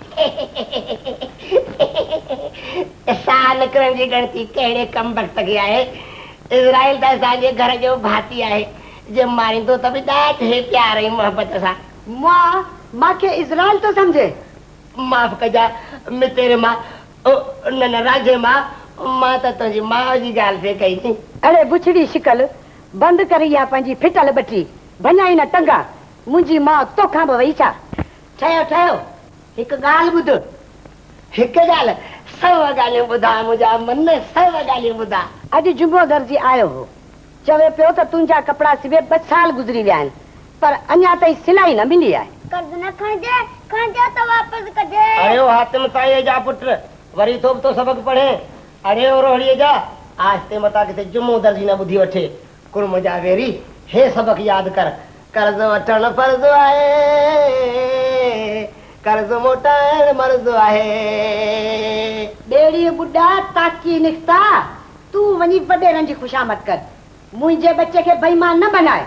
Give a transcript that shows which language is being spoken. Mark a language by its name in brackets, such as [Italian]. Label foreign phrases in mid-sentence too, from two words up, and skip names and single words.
[Sindhi] साह निकिरण जी गणती कहिड़े कम वक़्त की आहे इज़राइल त असांजे घर जो भाती आहे जे मारींदो त बि ॾाढे प्यार ऐं मोहबत सां मुआ मांखे इज़राइल तो समझे माफ़ कजा मितेरे मां न राजे मां त तुंहिंजी माउ जी ॻाल्हि पे कई थी अरे बुछड़ी शिकल बंदि करी आहे पंहिंजी फिटल बटी भञाई न टंगा मुंहिंजी माउ तोखां बि वई छा ठहियो हिकु ॻाल्हि ॿुध हिकु ॻाल्हि सौ ॻाल्हियूं ॿुधा मुंहिंजा मन सौ ॻाल्हियूं ॿुधा अॼु जुमो दर्जी आयो हो चवे पियो त तुंहिंजा कपिड़ा सिबे 2 साल गुज़री विया आहिनि पर अञा ताईं सिलाई न मिली आहे कर्ज न खणजे त वापस कजे अरे हातिम ताईं जा पुट वरी तो तो सबक पढ़े अरे रोहड़ीअ जा आस्ते मता किथे जुमो दर्जी न ॿुधी वठे कुर्म जा वेरी हे सबक यादि कर कर्ज वठण फर्ज़ आहे कर्ज मोटाइण मर्ज़ आहे ॿेड़ी बुढ़ा ताकी निकता तूं वञी वॾेरनि जी खुशामद कर मुंहिंजे बच्चे खे बेईमान न बनाए